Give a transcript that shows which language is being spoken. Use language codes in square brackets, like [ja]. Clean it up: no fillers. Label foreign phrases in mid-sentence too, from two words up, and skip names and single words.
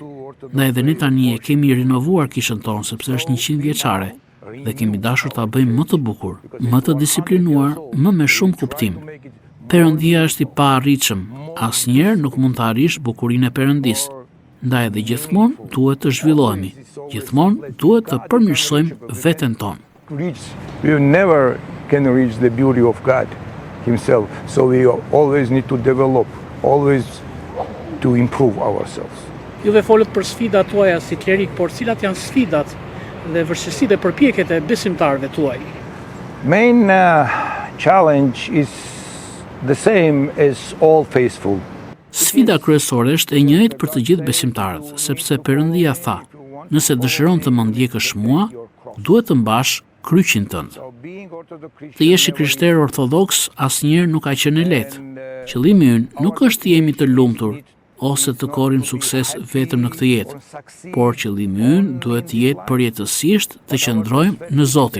[sq] Ndaj dhe ne tani e kemi rinovuar kishën tonë sepse është 100 vjeçare dhe kemi dashur ta bëjmë më të bukur, më të disiplinuar, më me shumë kuptim. Perëndia është i paarritshëm. Asnjëherë nuk mund të arrish bukurinë e Perëndisë. Ndaj dhe gjithmonë duhet të zhvillohemi. Gjithmonë duhet të përmirësojmë veten tonë. [en] We never can reach the beauty of God himself, so we always need to develop, always to improve ourselves. [sq] Juve folët për sfidat tuaja si klerik, por cilat janë sfidat dhe vështirësitë dhe përpjekjet e besimtarëve tuaj? [en] Main challenge is the same as all faithful. [sq] Sfida kryesore është e njëjtë për të gjithë besimtarët, sepse Perëndia tha: "Nëse dëshiron të më ndjekësh mua, duhet të mbash kryqin tënd." Të jesh i krishterë ortodoks asnjëherë nuk ka qenë lehtë. Qëllimi ynë nuk është të jemi të lumtur ose të korrim sukses vetëm në këtë jetë, por qëllimi ynë duhet të jetë përjetësisht të qëndrojmë në Zotin.